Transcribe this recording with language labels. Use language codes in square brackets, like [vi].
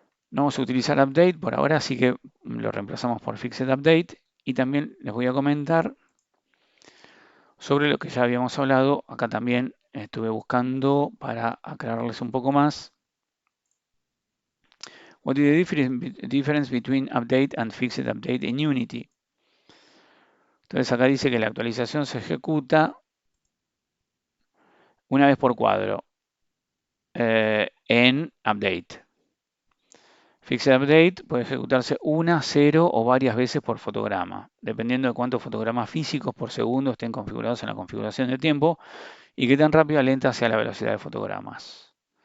[es] No vamos a utilizar update por ahora, así que lo reemplazamos por fixed update. Y también les voy a comentar sobre lo que ya habíamos hablado. Acá también estuve buscando para aclararles un poco más. [en] What is the difference between update and fixed update in Unity? [es] Entonces acá dice que la actualización se ejecuta una vez por cuadro en update. Fixed update puede ejecutarse una, 0 o varias veces por fotograma, dependiendo de cuántos fotogramas físicos por segundo estén configurados en la configuración de tiempo y qué tan rápida o lenta sea la velocidad de fotogramas.